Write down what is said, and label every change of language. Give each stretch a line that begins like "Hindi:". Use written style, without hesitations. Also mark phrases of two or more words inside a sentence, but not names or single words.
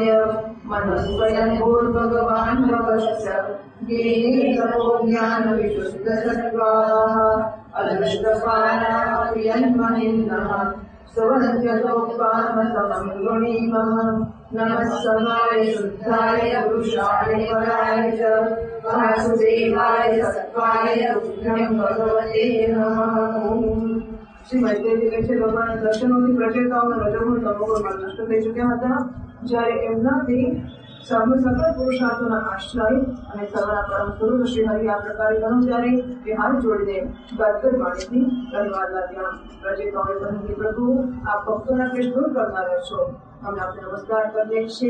Sanskrit: मनस्वयं भूर्भगवान् भवश्च येने तपो ज्ञानविशुद्धसत्त्वाः अदृष्टपाराः प्रियन्महिन्नः सुवन्त्यतोपामसमं वृणीमः नमः समाय शुद्धाय पुरुषाय पराय च वासुदेवाय सत्त्वाय बुद्धं भगवते नमः।
Gujarati: શ્રી ભગવાન દર્શનોથી પ્રચેતાઓનો રજોગુણ તમોગુણમાં નષ્ટ થઈ ચૂક્યા હતા, જ્યારે એમનાથી સકળ પુરુષાર્થોના આશ્રય અને સર્વના પરમ સ્વરૂપ શ્રી હરિ આ પ્રકારે કહ્યું ત્યારે એ હાથ જોડીને ગદગદ વાણીથી કહેવા લાગ્યા, પ્રચેતાઓએ કહ્યું કે પ્રભુ આપ ભક્તોના ક્લેશ દૂર કરનારા છો, અમે આપને નમસ્કાર કરીએ છીએ।